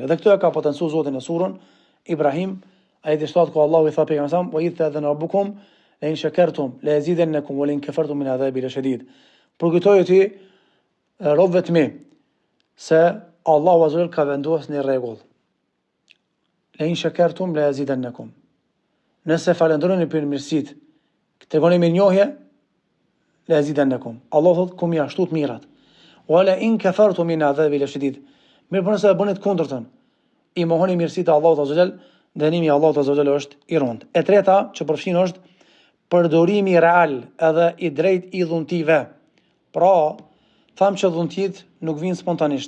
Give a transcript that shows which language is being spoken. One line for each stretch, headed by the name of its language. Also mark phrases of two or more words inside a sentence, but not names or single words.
Albanian: Dhe këto e ka potencuar Zoti në surën Ibrahim, ajeti 7 ku Allahu i tha pejgamberit:
Arabic: "وإذ تأذن ربكم لئن شكرتم لأزيدنكم ولئن كفرتم من عذابي لشديد."
Albanian: Përkujtoje ti robëve të mi se Allahu
Arabic: عز وجل
Albanian: ka vendosur një rregull.
Arabic: لئن شكرتم لأزيدنكم.
Albanian: Nëse falënderoni për mirësitë, tregoni mirënjohje,
Arabic: لأزيدنكم.
Albanian: Allahu thotë ku më ashtu të mirat.
Arabic: ولئن كفرتم من عذابي لشديد.
Albanian: Mirë, por nëse e bëni të kundërtën, i mohoni mirësitë e Allahut
Arabic: عز وجل,
Albanian: dënimi i Allahut
Arabic: عز وجل
Albanian: është i rënd. E treta që përfshin është përdorimi real edhe i drejt i dhuntive. Pra, tham që dhuntit nuk vinë spontanisht.